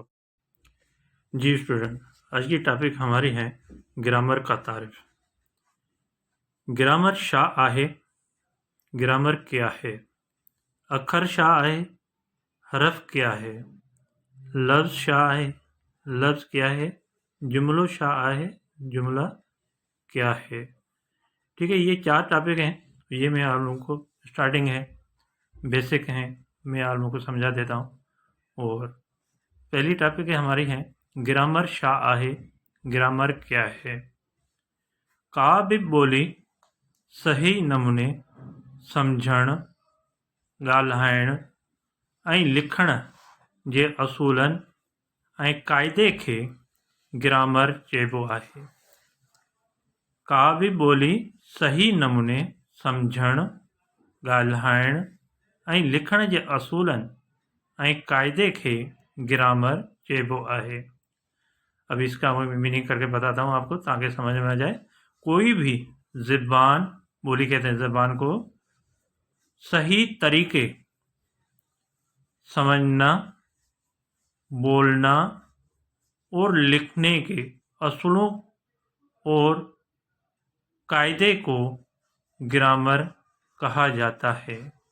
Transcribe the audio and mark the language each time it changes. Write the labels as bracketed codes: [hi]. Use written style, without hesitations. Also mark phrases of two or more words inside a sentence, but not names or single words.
[ur] جی اسٹوڈنٹ، آج کی ٹاپک ہماری ہے گرامر کا تعریف. [sd] ग्रामर शा आहे, [ur] گرامر کیا ہے? [sd] अखर शा आहे, [ur] حرف کیا ہے? [sd] लफ्ज़ शा आहे, [ur] لفظ کیا ہے? [sd] जुमलो शा आहे, [ur] جملہ کیا ہے? ٹھیک ہے، یہ 4 ٹاپک ہیں. یہ میں آپ لوگوں کو اسٹارٹنگ ہے، بیسک ہیں، میں آپ لوگوں کو سمجھا دیتا ہوں. اور پہلی ٹاپک ہے ہماری ہے [sd] ग्रामर शा आहे, [ur] گرامر کیا ہے? [sd] का भी बोली सही नमूने सम्झण, ॻाल्हाइण ऐं लिखण जे असूलनि ऐं क़ाइदे खे ग्रामर चइबो आहे। का बि ॿोली सही नमूने सम्झण, ॻाल्हाइण ऐं लिखण जे असूलनि ऐं क़ाइदे खे ग्रामर चइबो आहे। [ur] اب اسکا میں میننگ کرکے بتاتا ہوں آپکو تاکہ سمجھ میں آ جائے. کوئی بھی زبان، بولی کہتے ہیں زبان کو، صحیح طریقے سمجھنا، بولنا اور لکھنے کے اصولوں اور قاعدے کو گرامر کہا جاتا ہے.